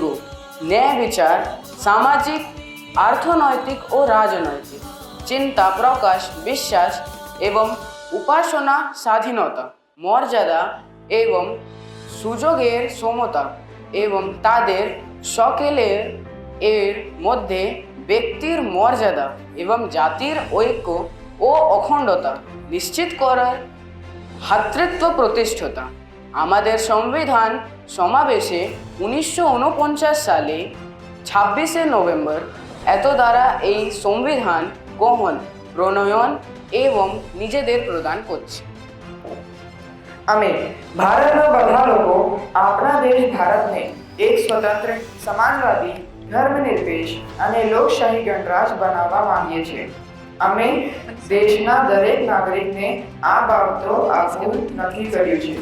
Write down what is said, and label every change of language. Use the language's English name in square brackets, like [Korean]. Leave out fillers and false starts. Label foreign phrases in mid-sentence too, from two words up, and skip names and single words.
[Bangla] ন্যায় বিচার, সামাজিক, অর্থনৈতিক ও রাজনৈতিক চিন্তা প্রকাশ, বিশ্বাস এবং উপাসনা স্বাধীনতা, মর্যাদা এবং সুযোগের সমতা এবং তাদের সকলের এর মধ্যে ব্যক্তির মর্যাদা এবং জাতির ঐক্য ও অখণ্ডতা নিশ্চিত করার ভ্রাতৃত্ব প্রতিষ্ঠাতা। আমাদের সংবিধান সমাবেশে 1949 সালে 26শে নভেম্বর এত দ্বারা এই সংবিধান গ্রহণ, প্রণয়ন এবং নিজেদের প্রদান করছে। [Gujarati] અમે ભારતના બધા લોકો આપણા દેશ ભારતને એક સ્વતંત્ર, સમાજવાદી, ધર્મનિરપેક્ષ અને લોકશાહી ગણરાજ બનાવવા માંગીએ છીએ. અમે દેશના દરેક નાગરિકને આ બાબતો આપવું નક્કી કર્યું છે.